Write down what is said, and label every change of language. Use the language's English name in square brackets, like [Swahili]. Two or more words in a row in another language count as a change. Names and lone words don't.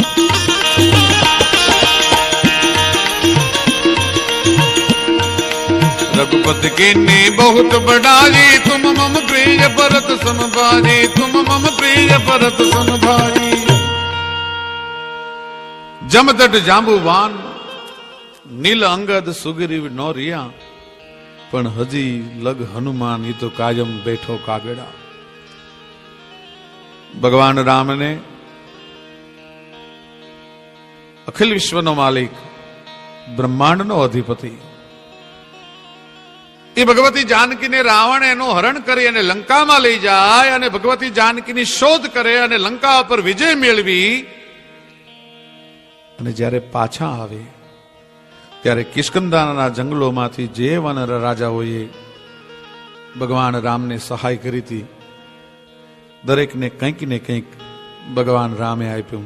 [Awadhi] रघुपति कीन्ही बहुत बड़ाई तुम मम प्रिय भरत सम भाई तुम मम प्रिय भरत सम भाई जमदट जांबुवान नील अंगद सुग्रीव [Gujarati] નો રિયા પણ હજી લગ હનુમાન ઈ તો કાયમ બેઠો કાગડા ભગવાન રામ ને અખિલ વિશ્વ નો માલિક બ્રહ્માંડ નો અધિપતિ એ ભગવતી જાનકીને રાવણ એનું હરણ કરી અને લંકામાં લઈ જાય અને ભગવતી જાનકીની શોધ કરે અને લંકા પર વિજય મેળવી અને જ્યારે પાછા આવે ત્યારે કિષ્કંધાના જંગલોમાંથી જે વાનર રાજાઓએ ભગવાન રામને સહાય કરી હતી દરેકને કંઈક ને કંઈક ભગવાન રામે આપ્યું.